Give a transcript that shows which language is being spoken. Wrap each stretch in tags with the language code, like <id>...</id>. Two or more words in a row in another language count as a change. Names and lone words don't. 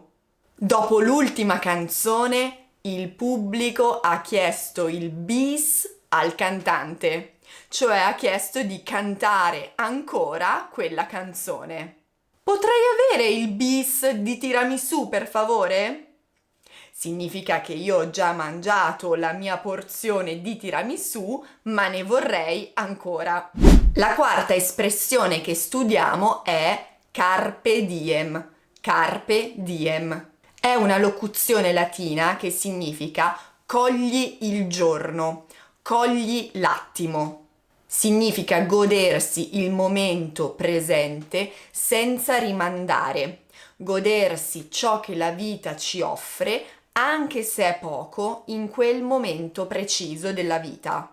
<it>Dopo l'ultima canzone, il pubblico ha chiesto il bis al cantante, cioè ha chiesto di cantare ancora quella canzone. Potrei avere il bis di tiramisù, per favore? Significa che io ho già mangiato la mia porzione di tiramisù, ma ne vorrei ancora. La quarta espressione che studiamo è</it> <la>carpe diem. Carpe diem.</la> <it>È una locuzione latina che significa cogli il giorno, cogli l'attimo. Significa godersi il momento presente senza rimandare, godersi ciò che la vita ci offre, anche se è poco, in quel momento preciso della vita.</it>